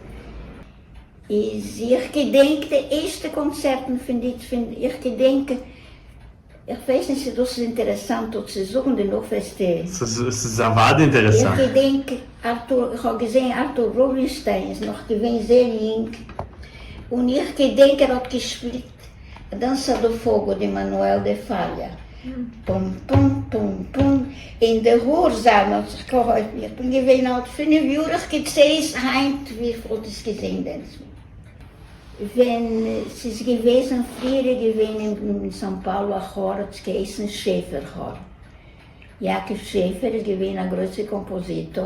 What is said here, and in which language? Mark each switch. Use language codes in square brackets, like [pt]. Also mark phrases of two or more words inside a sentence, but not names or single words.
[de] Ich gedenke, die ersten Konzerten ich gedenke, ich weiß nicht, ob das interessant ist zu suchen, denn auch ist Es ist sehr interessant. ich gedenke, ich habe gesehen, Arthur Rubinstein ist noch gewesen, sehr jung. Und ich gedenke, er hat gespielt, Dança do Fogo de Manuel de Falla. Pum, pum, pum, pum. In der Hörsaal hat sich geholfen. Ich bin gewesen, alt 5 Jahre gezählt, wie viel das gesehen denn? Wenn es ist gewesen, früher gewesen in São Paulo, ein Chor, das geheißen Schäfer-Chor. Jakob Schäfer ist gewesen ein großer Kompositor.